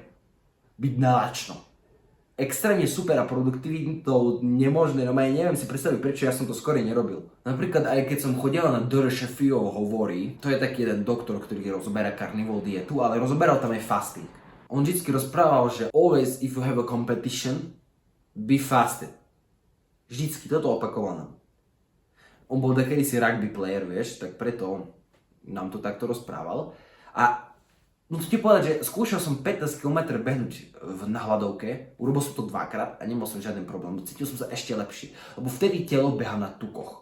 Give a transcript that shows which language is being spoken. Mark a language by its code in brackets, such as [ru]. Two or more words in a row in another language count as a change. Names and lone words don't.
[sk] Byť nalačno. Extrémne super a produktivitou nemožné, no ja neviem si predstaviť, prečo ja som to skôr nerobil. Napríklad aj keď som chodil na Dr. Sheffield hovorí, to je taký jeden doktor, ktorý rozoberá carnivore dietu, ale rozoberal tam aj fasting. On vždycky rozprával, že [en] always if you have a competition, be fasted. [sk] Vždycky, toto opakoval nám. On bol kedysi [en] rugby player, [sk] vieš, tak preto nám to takto rozprával. A no to ti povedať, že skúšal som 15 km behnúť na hladovke, urobil som to 2-krát a nemal som žiaden problém, cítil som sa ešte lepšie, lebo vtedy telo beha na tukoch.